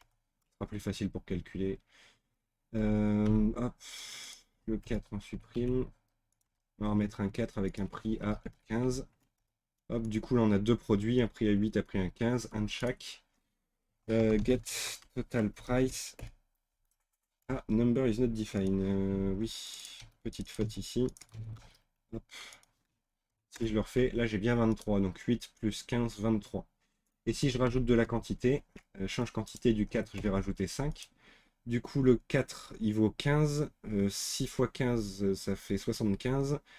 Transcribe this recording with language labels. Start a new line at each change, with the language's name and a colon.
French: Ce sera plus facile pour calculer. Hop, le 4, on supprime. On va remettre un 4 avec un prix à 15. Hop, du coup, là, on a deux produits, un prix à 8, un prix à 15, un de chaque.
English: Get total price. Ah, number is not defined.
French: Oui, petite faute ici. Hop. Si je le refais, là, j'ai bien 23. Donc 8 plus 15, 23. Et si je rajoute de la quantité, change quantité du 4, je vais rajouter 5. Du coup, le 4, il vaut 15. 6 fois 15, ça fait 75.